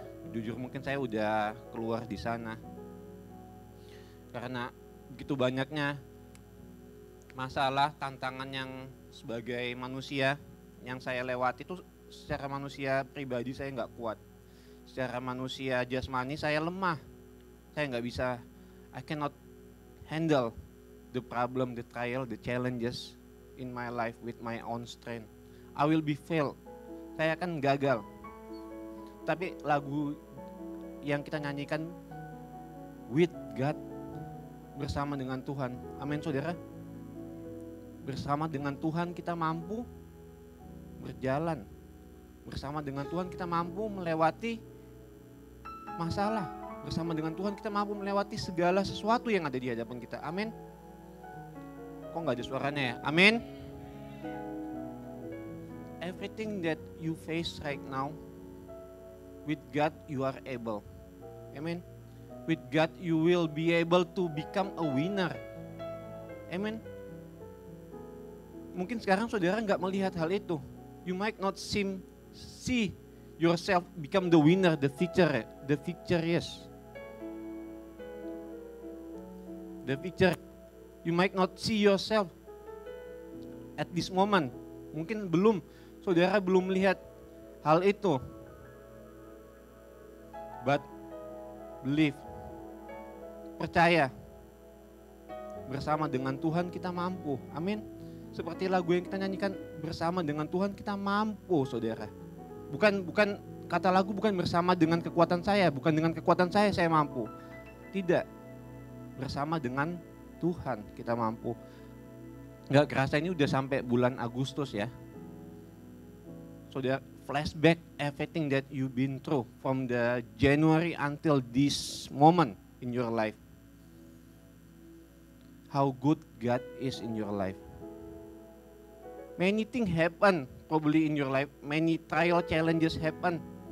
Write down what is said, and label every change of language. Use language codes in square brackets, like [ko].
[id] Jujur mungkin saya udah keluar di sana. Karena begitu banyaknya masalah, tantangan yang sebagai manusia yang saya lewati itu secara manusia pribadi saya nggak kuat. Secara manusia jasmani saya lemah. Saya nggak bisa, [en] I cannot handle the problem, the trial, the challenges in my life with my own strength. I will be failed. [id] Saya akan gagal. Tapi lagu yang kita nyanyikan, [en] with God, [id] bersama dengan Tuhan. Amin saudara. Bersama dengan Tuhan kita mampu berjalan. Bersama dengan Tuhan kita mampu melewati masalah. Bersama dengan Tuhan kita mampu melewati segala sesuatu yang ada di hadapan kita. Amin. Kok nggak ada suaranya ya? Amin. [en] Everything that you face right now, with God you are able. Amen. With God you will be able to become a winner. Amen. [id] Mungkin sekarang saudara nggak melihat hal itu. [en] You might not see yourself become the winner, the victorious. The victor. You might not see yourself at this moment. [id] Mungkin saudara belum melihat hal itu. [en] But believe, [id] percaya, bersama dengan Tuhan kita mampu. Amin. Seperti lagu yang kita nyanyikan, bersama dengan Tuhan kita mampu, saudara. Bukan kata lagu bukan bersama dengan kekuatan saya, bukan dengan kekuatan saya mampu. Tidak. Bersama dengan Tuhan kita mampu. Nggak kerasa ini udah sampai bulan Agustus ya. [en] Saudara, flashback everything that you've been through from the January until this moment in your life. How good God is in your life. Many things happen probably in your life. Many trial challenges happen.